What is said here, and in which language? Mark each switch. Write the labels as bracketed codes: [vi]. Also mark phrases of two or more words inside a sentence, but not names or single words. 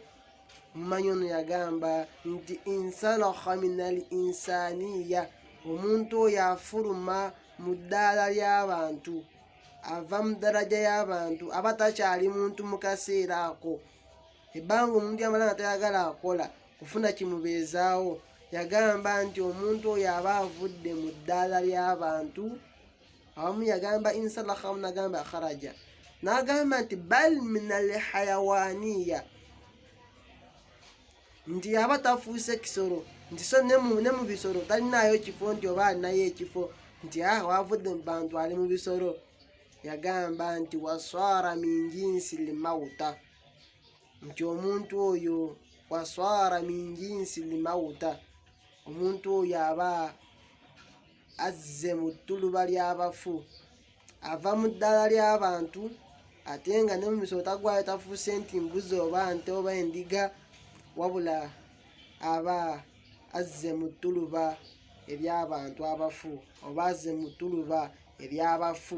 [lg] Omumanyi ono yagamba nti [ar] انسلخ من الإنسانية, [lg] omuntu oyo afuluma mu ddaala ly'abantu, ava mu ddaraja y'abantu, aba takyali muntu mu kaseera ako. Ebbanga omuntu yamala nga tayagala akola kufuna kimubeezaawo, yagamba nti omuntu oyo aba avudde mu ddaala ly'abantu. Awamu yagamba insalakha, awamu nagamba kharaja, n'agamba nti [ar] بل من الحيوانية, [lg] nti aba tafuuse kisolo, nti so ne mu bisolo talinaayo kifo, nti oba alinayo ekifo, nti wavudde mu bantu ali mu bisolo. Yagamba nti [ar] وصار من جنس الموتى, [lg] nti omuntu oyo [ar] وصار من جنس [lg] al-mauta, omuntu oyo aba azze mu ttuluba ly'abafu, ava mu ddala ly'abantu, ate nga ne mu bisolo tagwayo, tafuuse nti mbuzi oba nte oba endiga, wabula aba azze mu ttuluba ery'abantu abafu, oba azze mu ttuluba ery'abafu.